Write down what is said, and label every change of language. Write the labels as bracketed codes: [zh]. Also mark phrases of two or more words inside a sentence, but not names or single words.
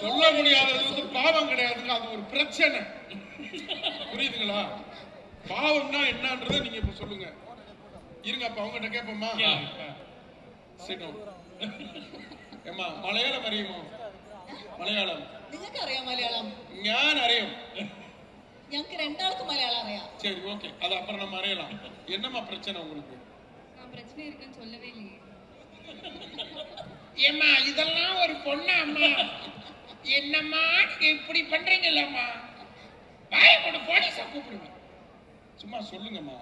[ta] சொல்ல முடியாதது வந்து பாவம் கிடையாதுங்க, அது ஒரு பிரச்சனை. புரியுதுங்களா? பாவம்னா என்னன்றதை நீங்க இப்ப சொல்லுங்க. இருங்க, அப்ப அவங்ககிட்ட கேட்போமா? ஏமா [ml] മലയാളം അറിയുമോ? [ta] மலையாളം [ml] നിങ്ങൾക്ക് അറിയാം മലയാളം? ഞാൻ അറിയും. ഞങ്ങൾക്ക് രണ്ടാൾക്കും മലയാളം അറിയാം. [ta] சரி, ஓகே, அது அப்புறம் நம்ம அறியலாம். என்னமா பிரச்சனை உங்களுக்கு? நான் பிரச்சனை இருக்குன்னு சொல்லவே இல்லையே. ஏம்மா இதெல்லாம் ஒரு பொண்ணா அம்மா? என்னம்மா இப்படி பண்றீங்கல்லம்மா? வாயை போட்டு போலீஸை கூப்பிடுங்க. சும்மா சொல்லுங்கம்மா.